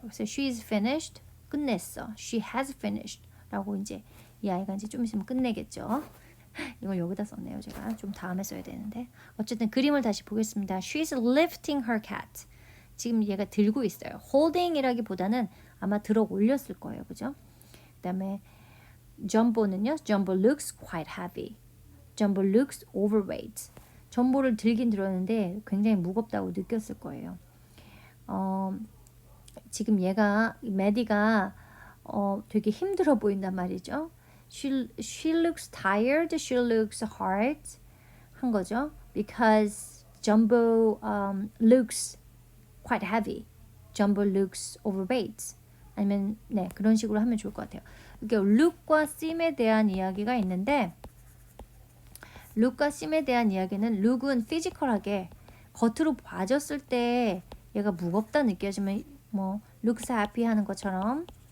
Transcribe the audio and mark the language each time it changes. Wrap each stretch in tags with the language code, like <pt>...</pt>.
<ko>그래서</ko> <en>she's finished,</en> <ko>끝냈어.</ko> <en>she has finished</en> <ko>라고 이제 이 아이가 이제 좀 있으면 끝내겠죠. 이걸 여기다 썼네요. 제가 좀 다음에 써야 되는데. 어쨌든 그림을 다시 보겠습니다.</ko> <en>She's lifting her cat.</en> <ko>지금 얘가 들고 있어요. holding이라기보다는 아마 들어 올렸을 거예요. 그죠? 그 다음에 Jumbo는요.</ko> <en>Jumbo looks quite heavy. Jumbo looks overweight.</en> <ko>전보를 들긴 들었는데 굉장히 무겁다고 느꼈을 거예요. 지금 얘가 메디가 되게 힘들어 보인단 말이죠.</ko> <en>She looks tired. She looks hard. 한 거죠. Because Jumbo looks quite heavy. Jumbo looks overweight.</en> <ko>아니면 네, 그런 식으로 하면 좋을 것 같아요. 이게 look과 seem에 대한 이야기가 있는데 look과 seem에 대한 이야기는 look은 피지컬하게 겉으로 봐졌을 때 얘가 무겁다 느껴지면 뭐 looks happy 하는 것처럼</ko>